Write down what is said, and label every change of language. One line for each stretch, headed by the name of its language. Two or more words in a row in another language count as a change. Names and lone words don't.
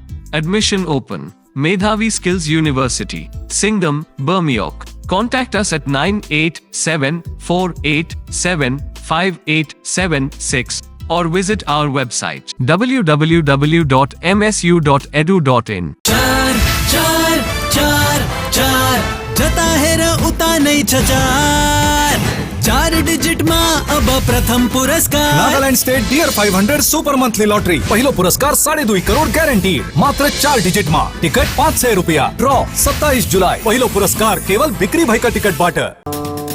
English: Admission open. Medhavi Skills University, Singham, Bermioc. Contact us at 9874875876 or visit our website www.msu.edu.in.
Nepali: चार चार चार चार जता हेर उता नै छ चार डिजिट मा अब प्रथम पुरस्कार नागालैंड स्टेट डियर 500 सुपर मंथली लॉटरी पहिलो पुरस्कार 2.5 करोड ग्यारेन्टी मात्र 4 डिजिट मा टिकट 500 रुपैयाँ ड्र 27 जुलाई पहिलो पुरस्कार केवल बिक्री भएका टिकटबाट।